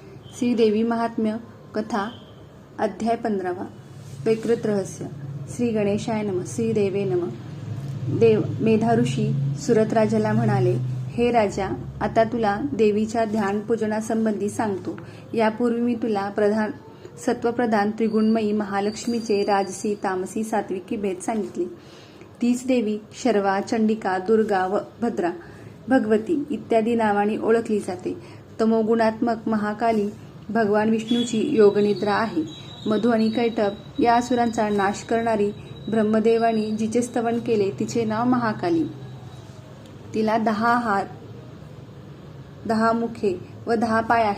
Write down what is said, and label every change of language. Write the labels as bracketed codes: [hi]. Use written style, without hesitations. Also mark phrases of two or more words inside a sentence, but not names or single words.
[mr] श्रीदेवी महात्म्य कथा अध्याय 15 वैकृत रहस्य। [sa] श्री गणेशाय नमः। श्रीदेवे नमः। [mr] देव मेधा ऋषी सुरत राजाला म्हणाले, हे राजा, आता तुला देवीच्या ध्यान पूजनासंबंधी सांगतो। यापूर्वी मी तुला सत्वप्रधान त्रिगुणमयी महालक्ष्मीचे राजसी तामसी सात्विकी भेद सांगितले। तीच देवी शर्वा, चंडिका, दुर्गा व भद्रा, भगवती इत्यादी नावांनी ओळखली जाते। तमोगुणात्मक महाकाली भगवान विष्णूची योगनिद्रा आहे। मधु आणि कैटभ या असुरांचा नाश करणारी ब्रह्मदेवानी जिचे स्तवन केले तिचे नाव महाकाली। तिला 10 हात, 10 मुखे व 10 पाय आहेत।